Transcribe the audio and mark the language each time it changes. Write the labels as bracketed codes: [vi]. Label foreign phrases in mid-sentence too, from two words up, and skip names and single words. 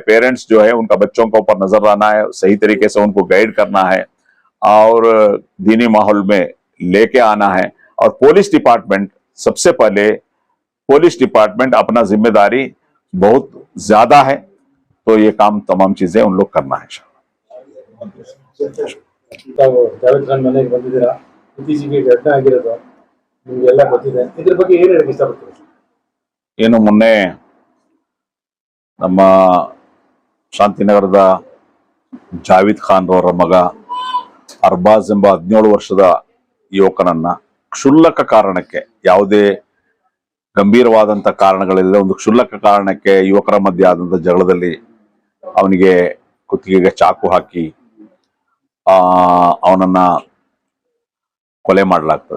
[hi] पेरेंट्स जो है उनका बच्चों के ऊपर नजर रखना है, सही तरीके से उनको गाइड करना है और दीनी माहौल में लेके आना है। और [en] police department [hi] सबसे पहले, [en] police department [hi] अपना जिम्मेदारी बहुत ज्यादा है, तो ये काम तमाम चीजें उन लोग करना है इंशाल्लाह। [kn] ತಾವು ಜಾವೇದ್ ಖಾನ್ ಮನೆಗೆ ಬಂದಿದ್ದೀರಾ, ಇತ್ತೀಚೆಗೆ ಘಟನೆ ಆಗಿರೋದು ನಿಮಗೆಲ್ಲ ಗೊತ್ತಿದೆ, ಇದ್ರ ಬಗ್ಗೆ ಏನು ಹೇಳಕ್ಕೆ ಇಷ್ಟಪಡ್ತೀರಾ? ಏನು ಮೊನ್ನೆ ನಮ್ಮ ಶಾಂತಿನಗರದ ಜಾವೇದ್ ಖಾನ್ ಅವರ ಮಗ ಅರ್ಬಾಜ್ ಎಂಬ 17 ವರ್ಷದ ಯುವಕನನ್ನ ಕ್ಷುಲ್ಲಕ ಕಾರಣಕ್ಕೆ, ಯಾವುದೇ ಗಂಭೀರವಾದಂತ ಕಾರಣಗಳಿಲ್ಲ, ಒಂದು ಕ್ಷುಲ್ಲಕ ಕಾರಣಕ್ಕೆ ಯುವಕರ ಮಧ್ಯೆ ಆದಂತ ಜಗಳದಲ್ಲಿ ಅವನಿಗೆ ಕುತ್ತಿಗೆಗೆ ಚಾಕು ಹಾಕಿ ಅವನನ್ನ ಕೊಲೆ ಮಾಡಲಾಗ್ತದೆ.